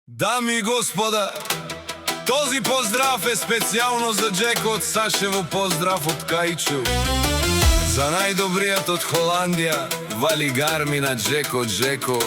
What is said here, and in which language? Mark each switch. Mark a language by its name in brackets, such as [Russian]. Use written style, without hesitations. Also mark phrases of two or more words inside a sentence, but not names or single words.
[Bulgarian] Дами и господа, този поздрав е [Macedonian] специјално за Джеко од Сашево, поздрав од Кајчу. За најдобриот од Холандија, [Bulgarian] вали гарми на Джеко Джеков.